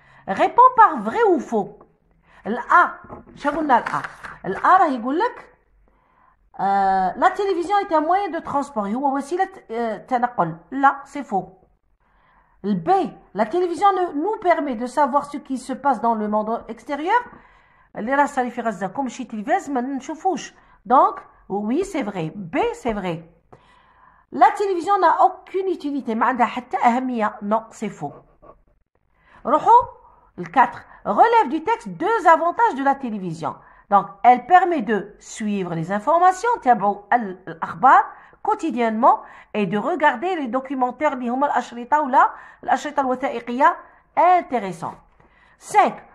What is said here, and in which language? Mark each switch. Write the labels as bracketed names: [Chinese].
[French] Réponds par vrai ou faux. [Arabic] الأ شنو قلنا الأ راه يقول لك [French] la télévision est un moyen de transport. [Arabic] هو وسيلة تنقل. [French] لا c'est faux. Le B, la télévision nous permet de savoir ce qui se passe dans le monde extérieur. [Arabic] اللي راه صاري في غزة كوم شي تلفاز ما نشوفوش. [French] Donc oui c'est vrai. B c'est vrai. La télévision n'a aucune utilité. [Arabic] ما عندها حتى أهمية. [French] Non c'est faux. [Arabic] روحوا le 4. [French] Relève du texte deux avantages de la télévision. Donc, elle permet de suivre les informations, [Arabic] تابعوا الأخبار [French] quotidiennement et de regarder les documentaires [Arabic] اللي هما الأشرطة ولا الأشرطة الوثائقية [French] intéressant. 5.